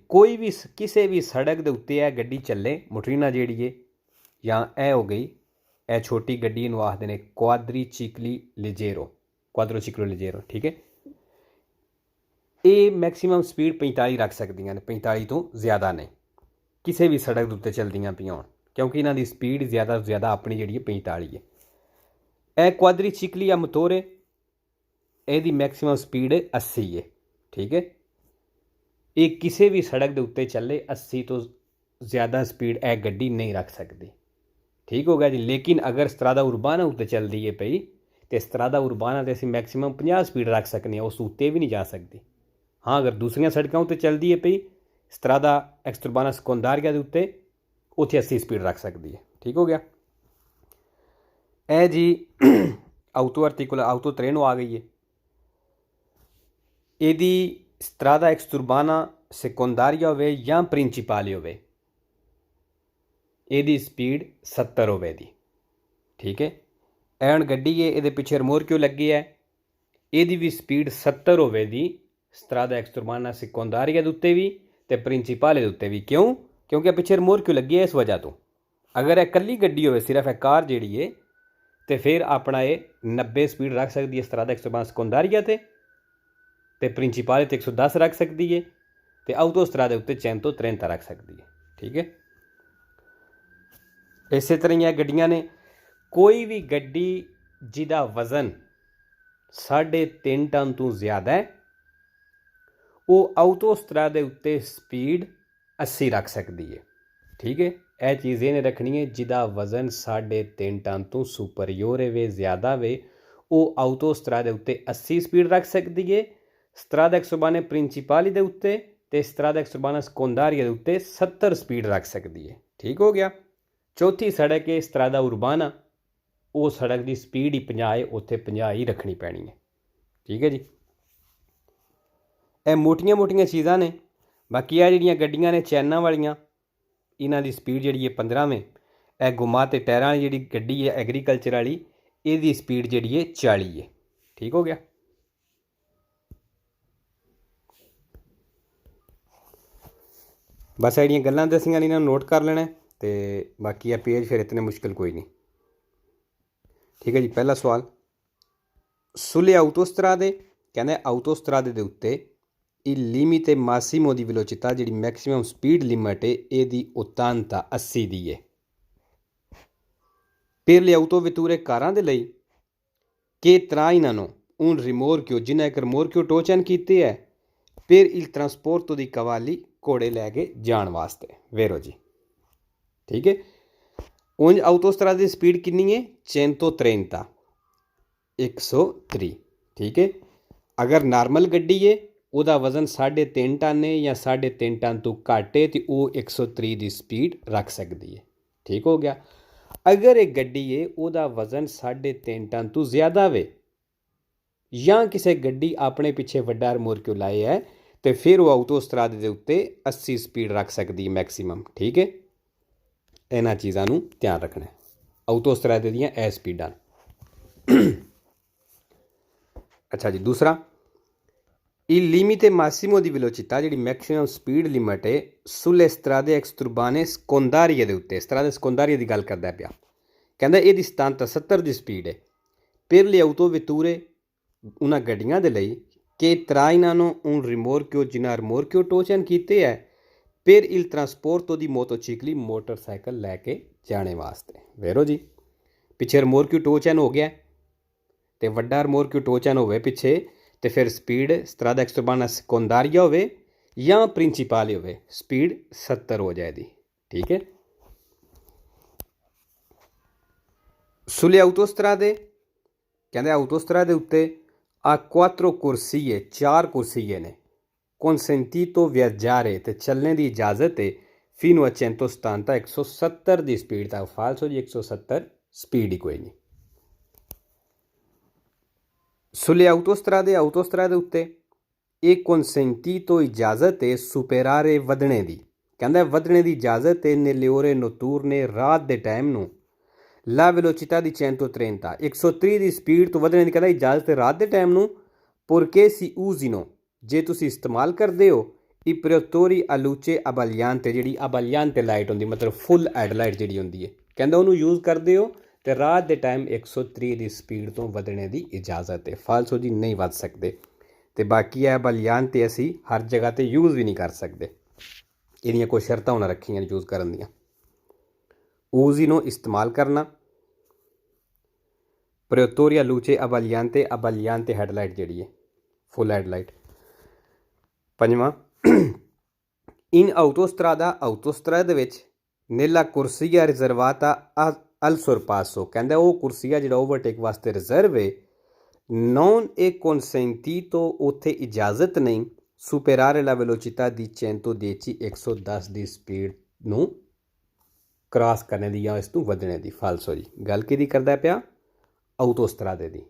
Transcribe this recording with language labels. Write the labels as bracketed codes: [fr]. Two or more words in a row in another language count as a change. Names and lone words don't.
[pa] ਕੋਈ ਭੀ ਕਿਸੀ ਭੀ ਸੜਕ ਕੇ ਉੱਤੇ ਇਹ ਗੱਡੀ ਚੱਲੇ ਮੋਟਰੀਨਾ ਜੀ ਹੈ, ਜਾਂ ਇਹ ਹੋ ਗਈ ਇਹ ਛੋਟੀ ਗੱਡੀ ਆਖਦੇ ਹੈਂ [it] quadricicli leggero, quadriciclo leggero. [pa] ਠੀਕ ਹੈ, ਇਹ ਮੈਕਸੀਮਮ ਸਪੀਡ 45 ਰੱਖ ਸਕਦੀਆਂ ਨੇ, 45 ਤੋਂ ਜ਼ਿਆਦਾ ਨਹੀਂ, ਕਿਸੀ ਭੀ ਸੜਕ ਕੇ ਉੱਤੇ ਚੱਲਦੀਆਂ ਪਈਆਂ ਹੋਣ, ਕਿਉਂਕਿ ਇਨ੍ਹਾਂ ਦੀ ਸਪੀਡ ਜ਼ਿਆਦਾ ਤੋਂ ਜ਼ਿਆਦਾ ਆਪਣੀ ਜੀ 45 ਹੈ। ਇਹ [it] quadricicli a motore, [pa] ਇਹਦੀ ਮੈਕਸੀਮਮ ਸਪੀਡ 80 ਹੈ। ਠੀਕ ਹੈ, ਇਹ ਕਿਸੀ ਭੀ ਸੜਕ ਕੇ ਉੱਤੇ ਚੱਲੇ 80 ਤੋਂ ਜ਼ਿਆਦਾ ਸਪੀਡ ਇਹ ਗੱਡੀ ਨਹੀਂ ਰੱਖ ਸਕਦੀ। ਠੀਕ ਹੋ ਗਿਆ ਜੀ, ਲੇਕਿਨ ਅਗਰ [it] strada urbana [pa] ਉੱਤੇ ਚੱਲਦੀ ਹੈ ਪਈ, ਤੋ [it] strada urbana [pa] ਤੋਂ ਅਸੀਂ ਮੈਕਸੀਮਮ 50 ਸਪੀਡ ਰੱਖ ਸਕਦੇ, ਉਸ ਉੱਤੇ ਭੀ ਨਹੀਂ ਜਾ ਸਕਦੀ। ਹਾਂ, ਅਗਰ ਦੂਸਰੀਆਂ ਸੜਕਾਂ ਉੱਤੇ ਚੱਲਦੀ ਹੈ ਪਈ [it] strada extraurbana secondaria [pa] ਕੇ ਉੱਤੇ, ਉੱਥੇ 80 ਸਪੀਡ ਰੱਖ ਸਕਦੀ ਹੈ। ਠੀਕ ਹੋ ਗਿਆ, ਏ ਜੀ [it] auto articolato auto treno [pa] ਆ ਗਈ ਹੈ। ਜੇ [it] strada extraurbana secondaria [pa] ਹੋਵੇ ਜਾਂ ਪ੍ਰਿੰਸੀਪਾਲੇ ਹੋਵੇ, ਇਹਦੀ ਸਪੀਡ 70 ਹੋਵੇਗੀ। ਠੀਕ ਹੈ, ਐਨ ਗੱਡੀ ਹੈ, ਇਹ ਪਿੱਛੇ ਰਿਮੋਰਕਿਓ ਲੱਗੀ ਹੈ, ਇਹਦੀ ਭੀ ਸਪੀਡ 70 ਹੋਵੇਗੀ [it] strada extraurbana secondaria [pa] ਕੇ ਉੱਤੇ ਭੀ ਤੇ ਪ੍ਰਿੰਸੀਪਾਲੇ ਕੇ ਉੱਤੇ ਭੀ। ਕਿਉਂ? ਕਿਉਂਕਿ ਪਿੱਛੇ ਰਿਮੋਰਕਿਓ ਲੱਗੀ ਹੈ, ਇਸ ਵਜ੍ਹਾ ਤੋਂ। ਅਗਰ ਇਹ ਕੱਲੀ ਗੱਡੀ ਹੋਵੇ, ਸਿਰਫ਼ ਇੱਕ ਕਾਰ ਜੀ ਹੈ, ਤੋ ਫਿਰ ਆਪਣਾ ਇਹ 90 ਸਪੀਡ ਰੱਖ ਸਕਦੀ ਹੈ [it] strada extraurbana secondaria [pa] ਤੇ ਪ੍ਰਿੰਸੀਪਾਲੇ ਤੇ 110 ਰੱਖ ਸਕਦੀ ਹੈ, ਤੋ ਆਟੋਸਟ੍ਰਾਦਾ ਉੱਤੇ 130 ਰੱਖ ਸਕਦੀ ਹੈ। ਠੀਕ ਹੈ, ਇਸ ਤਰ੍ਹਾਂ ਇਹ ਗੱਡੀਆਂ ਨੇ, ਕੋਈ ਭੀ ਗੱਡੀ ਜਿਹਦਾ ਵਜ਼ਨ 3.5 ਟਨ ਤੋਂ ਜ਼ਿਆਦਾ ਹੈ, ਉਹ ਆਟੋਸਟ੍ਰਾਦਾ ਉੱਤੇ ਸਪੀਡ 80 ਰੱਖ ਸਕਦੀ ਹੈ। ਠੀਕ ਹੈ, ਇਹ ਚੀਜ਼ ਇਨ੍ਹੇਂ ਰੱਖਣੀ ਹੈ, ਜਿਹਦਾ ਵਜ਼ਨ 3.5 ਟਨ ਤੋਂ ਸੁਪੀਰੀਓਰ ਵੇ ਜ਼ਿਆਦਾ ਵੇ, ਉਹ ਆਟੋਸਟ੍ਰਾਦਾ ਉੱਤੇ 80 ਸਪੀਡ ਰੱਖ ਸਕਦੀ ਹੈ। [it] strade extraurbane principali [pa] ਕੇ ਉੱਤੇ ਤੇ [it] strada extraurbana secondaria [pa] ਕੇ ਉੱਤੇ 70 ਸਪੀਡ ਰੱਖ ਸਕਦੀ ਹੈ। ਠੀਕ ਹੋ ਗਿਆ, ਚੌਥੀ ਸੜਕ ਹੈ [it] strada urbana, [pa] ਉਹ ਸੜਕ ਕੀ ਸਪੀਡ ਹੀ 50 ਹੈ, ਉੱਥੇ 50 ਹੀ ਰੱਖਣੀ ਪੈਣੀ ਹੈ। ਠੀਕ ਹੈ ਜੀ, ਇਹ ਮੋਟੀਆਂ ਮੋਟੀਆਂ ਚੀਜ਼ਾਂ ਨੇ। ਬਾਕੀ ਇਹ ਜਿਹੜੀਆਂ ਗੱਡੀਆਂ ਨੇ ਚੈਨਾਂ ਵਾਲੀਆਂ, ਇਨ੍ਹਾਂ ਦੀ ਸਪੀਡ ਜਿਹੜੀ ਹੈ 15 ਮੇਂ। ਇਹ ਗੁੰਮਾ ਤੇ ਟਾਇਰਾਂ ਵਾਲੀ ਜਿਹੜੀ ਗੱਡੀ ਹੈ ਐਗਰੀਕਲਚਰ ਵਾਲੀ, ਇਸਦੀ ਸਪੀਡ ਜਿਹੜੀ ਹੈ 40 ਹੈ। ਠੀਕ ਹੋ ਗਿਆ, ਬੱਸ ਜਿਹੜੀਆਂ ਗੱਲਾਂ ਦੱਸੀਆਂ ਇਨ੍ਹਾਂ ਨੋਟ ਕਰ ਲੈਣਾ। ਤੋ ਬਾਕੀ ਹੈ ਪੇਜ ਫਿਰ ਇਤਨੇ ਮੁਸ਼ਕਿਲ ਕੋਈ ਨਹੀਂ। ਠੀਕ ਹੈ ਜੀ, ਪਹਿਲਾ ਸਵਾਲ [it] sulle autostrade [pa] ਕਹਿੰਦੇ autostrade ਦੇ ਉੱਤੇ [it] il limite massimo di velocità [pa] ਜਿਹੜੀ ਮੈਕਸਿਮਮ ਸਪੀਡ ਲਿਮਟ ਹੈ ਇਹਦੀ 80 80 ਦੀ ਹੈ। [it] per le autovetture [pa] ਕਾਰਾਂ ਦੇ ਲਈ [it] che trainano un rimorchio [pa] ਜਿਨ੍ਹਾਂ ਇੱਕ rimorchio ਟੋਚਨ ਕੀਤੇ ਹੈ [it] per il trasporto di cavalli [pa] ਘੋੜੇ ਲੈ ਕੇ ਜਾਣ ਵਾਸਤੇ। ਵੇਰੋ ਜੀ ਠੀਕ ਹੈ। ਉਂਝ autostrade ਦੀ ਸਪੀਡ ਕਿੰਨੀ ਹੈ 130 103 ਠੀਕ ਹੈ। ਅਗਰ ਨਾਰਮਲ ਗੱਡੀ ਹੈ ਉਹਦਾ ਵਜ਼ਨ 3.5 ਟਨ ਹੈ ਜਾਂ 3.5 ਟਨ ਤੋਂ ਘੱਟ ਹੈ ਤੇ ਉਹ 103 ਦੀ ਸਪੀਡ ਰੱਖ ਸਕਦੀ ਹੈ। ਠੀਕ ਹੋ ਗਿਆ। ਅਗਰ ਇਹ ਗੱਡੀ ਹੈ ਉਹਦਾ ਵਜ਼ਨ 3.5 ਟਨ ਤੋਂ ਜ਼ਿਆਦਾ ਵੇ ਜਾਂ ਕਿਸੇ ਗੱਡੀ ਆਪਣੇ ਪਿੱਛੇ ਵੱਡਾ ਰਿਮੋਰਕਿਓ ਲਾਏ ਹੈ ਤੇ ਫਿਰ ਉਹ ਆਟੋਸਟਰਾਦੇ ਦੇ ਉੱਤੇ 80 ਸਪੀਡ ਰੱਖ ਸਕਦੀ ਹੈ ਮੈਕਸਿਮਮ। ਠੀਕ ਹੈ, ਇਹਨਾਂ ਚੀਜ਼ਾਂ ਨੂੰ ਧਿਆਨ ਰੱਖਣਾ। ਆਟੋਸਟਰਾਦੇ ਦੀਆਂ ਇਹ ਸਪੀਡਾਂ। ਅੱਛਾ ਜੀ, ਦੂਸਰਾ [it] il limite massimo di velocità [pa] ਜਿਹੜੀ ਮੈਕਸਿਮਮ ਸਪੀਡ ਲਿਮਟ ਹੈ [it] sulle strade extraurbane secondarie [pa] ਦੇ ਉੱਤੇ [it] strade secondarie [pa] ਦੀ ਗੱਲ ਕਰਦਾ ਪਿਆ। ਕਹਿੰਦਾ ਇਹਦੀ 70 ਦੀ ਸਪੀਡ ਹੈ [it] per le autovetture [pa] ਉਹਨਾਂ ਗੱਡੀਆਂ ਦੇ ਲਈ [it] che trainano un rimorchio [pa] ਜਿਨ੍ਹਾਂ rimorchio ਟੋਚਨ ਕੀਤੇ ਹੈ [it] per il trasporto di motocicli [pa] ਮੋਟਰਸਾਈਕਲ ਲੈ ਕੇ ਜਾਣੇ ਵਾਸਤੇ। ਵੇਰੋ ਜੀ, ਪਿੱਛੇ rimorchio ਟੋਚਨ ਹੋ ਗਿਆ ਤੇ ਵੱਡਾ rimorchio ਟੋਚਨ ਹੋਵੇ ਪਿੱਛੇ ਤੇ ਫਿਰ ਸਪੀਡ [it] strada extraurbana secondaria [pa] ਹੋਵੇ ਜਾਂ ਪ੍ਰਿੰਸੀਪਾਲੀ ਹੋਵੇ ਸਪੀਡ 70 ਹੋ ਜਾਏਗੀ। ਠੀਕ ਹੈ। [it] sulle autostrade [pa] ਕਹਿੰਦੇ autostrade ਉੱਤੇ [it] a 4 corsie [pa] 4 corsie ਨੇ [it] consentito viaggiare [pa] ਤੇ ਚੱਲਣੇ ਦੀ ਇਜਾਜ਼ਤ ਹੈ [it] fino a 170 [pa] 170 ਦੀ ਸਪੀਡ ਤੱਕ। ਫਾਲਸੋ ਜੀ 170 ਸਪੀਡ ਹੀ ਕੋਈ ਨਹੀਂ। [it] sulle autostrade [pa] ਉੱਤੇ ਇਹ consentito ਇਜਾਜ਼ਤ ਹੈ superare ਵਧਣੇ ਦੀ। ਕਹਿੰਦਾ ਵਧਣੇ ਦੀ ਇਜਾਜ਼ਤ ਹੈ [it] nelle ore notturne [pa] ਰਾਤ ਦੇ ਟਾਈਮ ਨੂੰ [it] la velocità di 130 [pa] 130 ਦੀ ਸਪੀਡ ਤੋਂ ਵਧਣੇ ਦੀ ਕਹਿੰਦਾ ਇਜਾਜ਼ਤ ਹੈ ਰਾਤ ਦੇ ਟਾਈਮ ਨੂੰ [it] purché si usino [pa] ਜੇ ਤੁਸੀਂ ਇਸਤੇਮਾਲ ਕਰਦੇ ਹੋ [it] i protettori a luce abbagliante [pa] ਜਿਹੜੀ abbagliante ਲਾਈਟ ਹੁੰਦੀ ਮਤਲਬ ਫੁੱਲ ਹੈਡਲਾਈਟ ਜਿਹੜੀ ਹੁੰਦੀ ਹੈ ਕਹਿੰਦਾ ਉਹਨੂੰ ਯੂਜ਼ ਕਰਦੇ ਹੋ ਤੇ ਰਾਤ ਦੇ ਟਾਈਮ 130 ਦੀ ਸਪੀਡ ਤੋਂ ਵਧਣੇ ਦੀ ਇਜਾਜ਼ਤ ਹੈ। ਫਾਲਸੋ ਜੀ ਨਹੀਂ ਵੱਧ ਸਕਦੇ। ਤੇ ਬਾਕੀ ਹੈ abbagliante ਅਸੀਂ ਹਰ ਜਗ੍ਹਾ ਤੇ ਯੂਜ਼ ਵੀ ਨਹੀਂ ਕਰ ਸਕਦੇ। ਇਹਦੀਆਂ ਕੋਈ ਸ਼ਰਤਾਂ ਹੋਣਾ ਰੱਖੀਆਂ ਯੂਜ਼ ਕਰਨ ਦੀਆਂ। usino ਇਸਤੇਮਾਲ ਕਰਨਾ [it] protettori a luce abbagliante [pa] ਹੈਡਲਾਈਟ ਜਿਹੜੀ ਹੈ ਫੁੱਲ ਹੈਡਲਾਈਟ। ਪੰਜਵਾਂ [it] in autostrada [pa] ਵਿੱਚ [it] nella corsia riservata al sorpasso [pa] ਕਹਿੰਦਾ ਉਹ ਕੁਰਸੀਆ ਜਿਹੜਾ ਓਵਰਟੇਕ ਵਾਸਤੇ ਰਿਜ਼ਰਵ ਹੈ [it] non è consentito [pa] ਉੱਥੇ ਇਜਾਜ਼ਤ ਨਹੀਂ [it] superare la velocità di 110 [pa] 110 ਦੀ ਸਪੀਡ ਨੂੰ ਕ੍ਰਾਸ ਕਰਨ ਦੀ ਜਾਂ ਇਸ ਤੋਂ ਵਧਣੇ ਦੀ। ਫਾਲਸੋ ਜੀ ਗੱਲ ਕਿਹਦੀ ਕਰਦਾ ਪਿਆ ਆਟੋਸਟਰਾਦੇ ਦੀ।